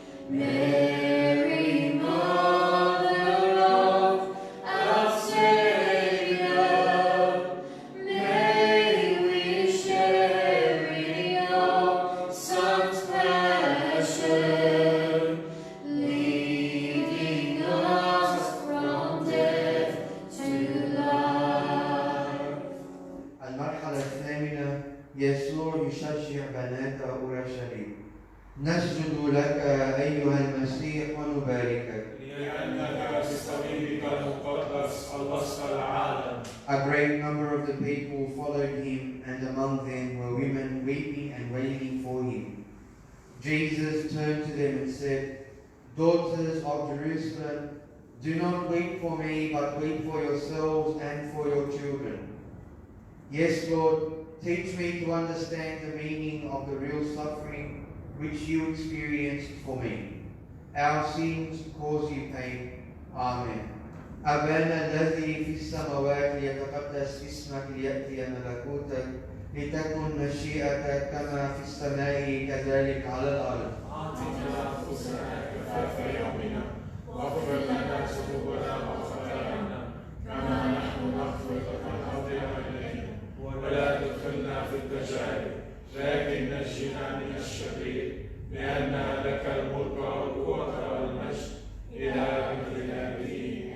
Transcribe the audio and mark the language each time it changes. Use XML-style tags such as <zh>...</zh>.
<en>Mary, Mother of our Savior, may we share in your Son's passion, leading us from death to life.</en> <ar>المرحلة الثامنة، يسوع يشجع بنات أورشليم. نسجد لك أيها المسيح ونباركك. لأنك بصليبك المقدس خلصت العالم.</ar> <en>A great number of the people followed him, and among them were women weeping and wailing for him. Jesus turned to them and said, Daughters of Jerusalem, do not weep for me, but weep for yourselves and for your children. Yes, Lord, teach me to understand the meaning of the real suffering which you experienced for me. Our sins cause you pain. Amen.</en> <ar>أبانا الذي في السماوات ليتقدس اسمك ليأتي ملكوتك لتكن مشيئتك كما في السماء كذلك على الأرض. أعطنا أنفسنا كفاف يومنا واغفر لنا ذنوبنا وخطايانا كما نحن نغفر لمن أخطأ إلينا ولا تدخلنا في التجارب لكن نجنا من الشرير لأن لك الملك والقوة والمجد إلى أبد الآبدين.</ar>